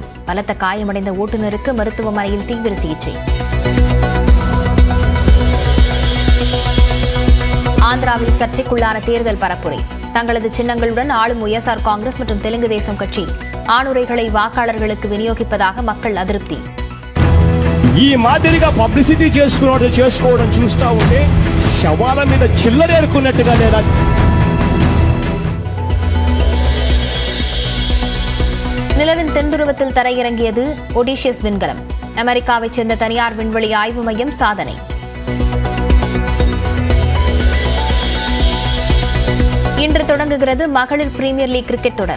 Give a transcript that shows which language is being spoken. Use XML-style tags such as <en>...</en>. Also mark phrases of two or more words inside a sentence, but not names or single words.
<ta>பலத்த காயமடைந்த ஓட்டுநருக்கு மருத்துவமனையில் தீவிர சிகிச்சை. ஆந்திராவில் சர்ச்சைக்குள்ளான தேர்தல் பரப்புரை. தங்களது சின்னங்களுடன் ஆளும் ஒய்எஸ்ஆர் காங்கிரஸ் மற்றும் தெலுங்கு தேசம் கட்சி ஆணுரைகளை வாக்காளர்களுக்கு விநியோகிப்பதாக மக்கள் அதிருப்தி.</ta> <te>ఈ మాదిరిగా పబ్లిసిటీ చేసుకోవడం చూస్తా ఉంటే శవాల మీద చిల్లర ఏరుకున్నట్టుగా లేదా.</te> <ta>நிலவின் தென்துருவத்தில் தரையிறங்கியது ஒடிஷியஸ் விண்கலம். அமெரிக்காவைச் சேர்ந்த தனியார் விண்வெளி ஆய்வு மையம் சாதனை. இன்று தொடங்குகிறது மகளிர் பிரீமியர் லீக் கிரிக்கெட் தொடர்.</ta>